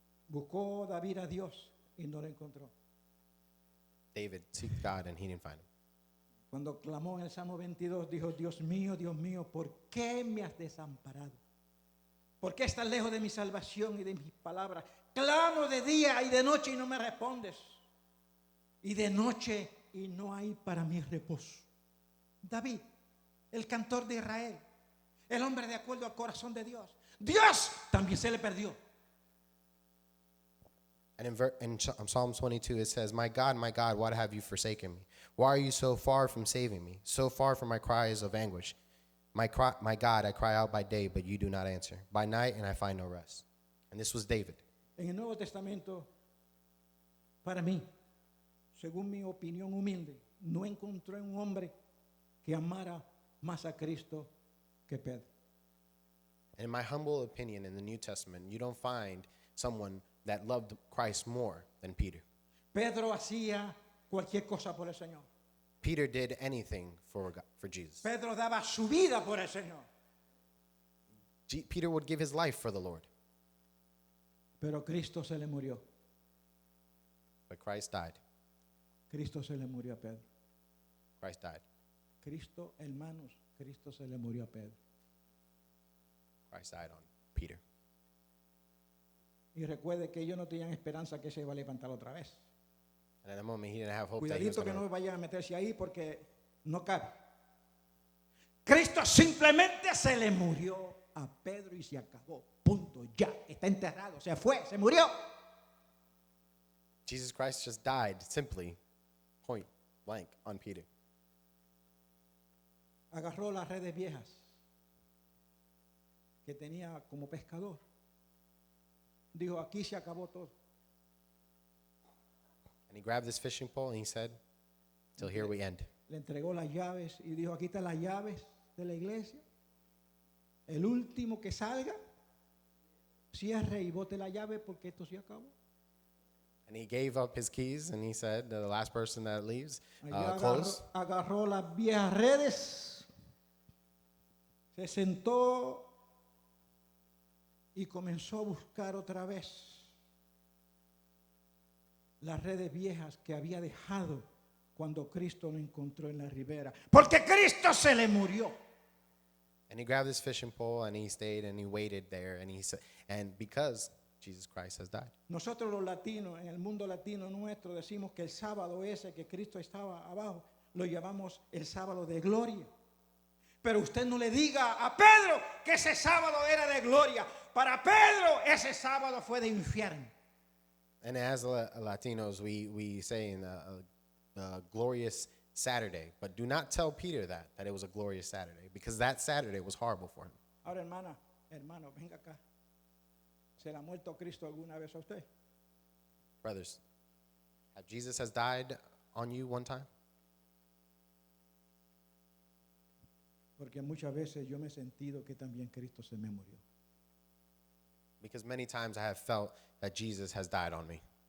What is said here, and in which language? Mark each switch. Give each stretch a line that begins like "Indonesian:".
Spanish: Buscó David a Dios y no lo encontró.
English: David seeked God and he didn't find him.
Spanish: Cuando clamó en el Salmo 22, dijo, Dios mío, ¿por qué me has desamparado? ¿Por qué estás lejos de mi salvación y de mis palabras? Clamo de día y de noche y no me respondes. Y de noche y no hay para mí reposo. David, el cantor de Israel, el hombre de acuerdo al corazón de Dios. Dios también se le perdió.
English: And in Psalm 22 it says, my God, why have you forsaken me? Why are you so far from saving me? So far from my cries of anguish. My God, I cry out by day, but you do not answer. By night, and I find no rest. And this was David.
Spanish: En el Nuevo Testamento, para mí, según mi opinión humilde, no encontré un hombre que amara más a Cristo que Pedro.
English: And in my humble opinion, in the New Testament, you don't find someone that loved Christ more than Peter.
Spanish: Pedro hacía cualquier cosa por el Señor.
English: Peter did anything for Jesus.
Spanish: Pedro daba su vida por el Señor.
English: Peter would give his life for the Lord.
Spanish: Pero Cristo se le murió.
English: But Christ died.
Spanish: Cristo se le murió a Pedro.
English: Christ died.
Spanish: Cristo, hermanos, Cristo se le murió a Pedro.
English: Christ died on Peter.
Spanish: Y recuerde que ellos no tenían esperanza que se iba a levantar otra vez.
English: And at the moment, he didn't have hope that he was
Spanish: Cuidadito que
English: going
Spanish: no
English: to...
Spanish: vayan a meterse ahí porque no cabe. Cristo simplemente se le murió a Pedro y se acabó. Punto. Ya. Está enterrado. Se fue. Se murió.
English: Jesus Christ just died, simply, point blank, on Peter.
Spanish: Agarró las redes viejas que tenía como pescador. Dijo, aquí se acabó todo.
English: And he grabbed this fishing pole and he said, till here we end.
Spanish: Le entregó las llaves y dijo, aquí están las llaves de la iglesia. El último que salga, cierre y bote la llave porque esto se acabó.
English: And he gave up his keys and he said, the last person that leaves,
Spanish: Allá
English: close.
Spanish: agarró las viejas redes, se sentó y comenzó a buscar otra vez las redes viejas que había dejado cuando Cristo lo encontró en la ribera. Porque Cristo se le murió.
English: And he grabbed his fishing pole and he stayed and he waited there and he said, and because Jesus Christ has died.
Spanish: Nosotros los latinos, en el mundo latino nuestro, decimos que el sábado ese que Cristo estaba abajo, lo llamamos el sábado de gloria. Pero usted no le diga a Pedro que ese sábado era de gloria. Para Pedro ese sábado fue de infierno.
English: And as Latinos, we say in the glorious Saturday, but do not tell Peter that it was a glorious Saturday, because that Saturday was horrible for him.
Spanish: Ahora, hermano, venga acá. ¿Se le ha muerto Cristo alguna vez a usted?
English: Brothers, have Jesus has died on you one time?
Spanish: Porque muchas veces yo me he sentido que también Cristo se me murió.
English: Because many times I have felt that Jesus has died on me.